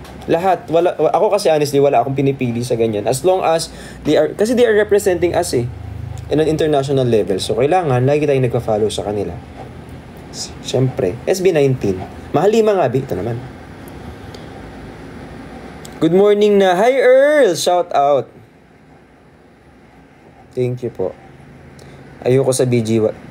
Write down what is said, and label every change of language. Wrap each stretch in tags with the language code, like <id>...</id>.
<tl>Ako kasi honestly, wala akong pinipili sa ganyan.</tl> <en>As long as they are representing us in an international level.</en> <tl>So, kailangan, lagi tayong nagpa-follow sa kanila. Siyempre, SB19. Mahalima nga, ito naman.</tl> <en>Good morning na. Hi, Earl! Shout out. Thank you</en> <tl>po. Ayoko sa BGY.</tl>